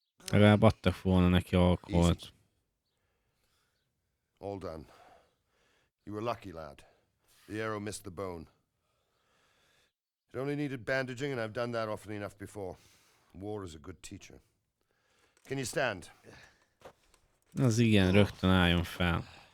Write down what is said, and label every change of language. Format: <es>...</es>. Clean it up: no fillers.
<hu>Legalább adtak volna neki alkoholt.</hu> <en>All done. You were lucky, lad. The arrow missed the bone. It only needed bandaging, and I've done that often enough before. War is a good teacher. Can you stand?</en> <hu>Az igen, rögtön álljon fel.</hu>